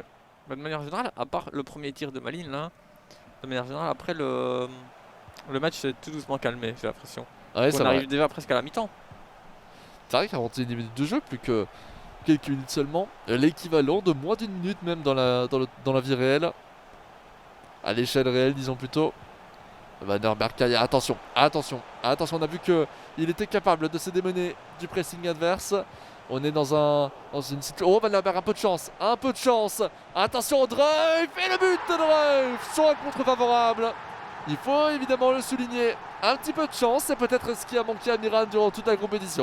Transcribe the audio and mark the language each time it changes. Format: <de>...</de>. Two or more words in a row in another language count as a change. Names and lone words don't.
<fr>Bah, de manière générale, à part le premier tir de Malines, là, de manière générale, après le match s'est tout doucement calmé, j'ai l'impression. Ouais, on arrive déjà presque à la mi-temps. C'est vrai, 41 minutes de jeu, plus que quelques minutes seulement. L'équivalent de moins d'une minute même dans la vie réelle. À l'échelle réelle, disons plutôt. Van der Berg, Kaya, attention, on a vu qu'il était capable de se démener du pressing adverse. On est dans une situation. Oh, Van der Berg, un peu de chance, attention, Dreuf, et le but de Dreuf, sur un contre favorable. Il faut évidemment le souligner, un petit peu de chance, c'est peut-être ce qui a manqué à Miran durant toute la compétition.</fr>